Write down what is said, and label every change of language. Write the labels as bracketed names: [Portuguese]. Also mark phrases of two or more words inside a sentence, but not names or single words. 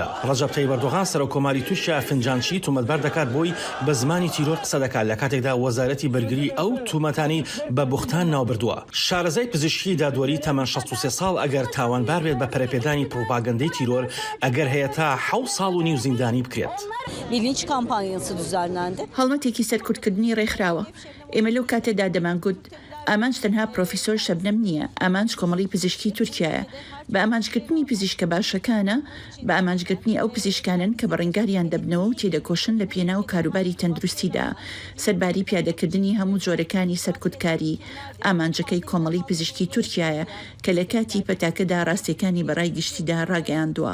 [Central Kurdish] ڕەجەب تەیب ئەردۆغان سەرۆکۆماری تورکیا فنجانچی تومەتبەر دەکات بۆی بە زمانی تیرۆر قسە دەکات لە کاتێکدا وەزارەتی بەرگری ئەو تومەتانی بە بوختان ناوبردووە. شارەزای پزیشکی دادوەری تەمەن 63 ساڵ ئەگەر تاوانبار بێت بە پەرەپێدانی پروپاگەندەی تیرۆر ئەگەر هەیە تا 7 ساڵ و نیو زیندانی بکرێت. [Turkish] Bilinç kampanyası düzenlendi. [Central Kurdish] هەڵمەتێکی سەرکوتکردنی ڕێکخراوە. ئێمە لەو کاتێدا دەمانگوت ئامانج تەنها پرۆفیسۆر شەبنەم نییە، ئامانج کۆمەڵی پزیشکی تورکیایە. بە ئامانجکردنی پزیشکە باشەکانە بە ئامانجکردنی ئەو پزیشکانن کە بە ڕنگاریان دەبنەوە و تێدەکۆشن لە پێنا و کاروباری تەندروستیدا سەرباری پیادەکردنی هەموو جۆرەکانی سەرکوتکاری ئامانجەکەی کۆمەڵی پزیشکی تورکیایە کە لە کاتی پەتاکەدا ڕاستیەکانی بەڕای گشتیدا ڕاگەیاندووە.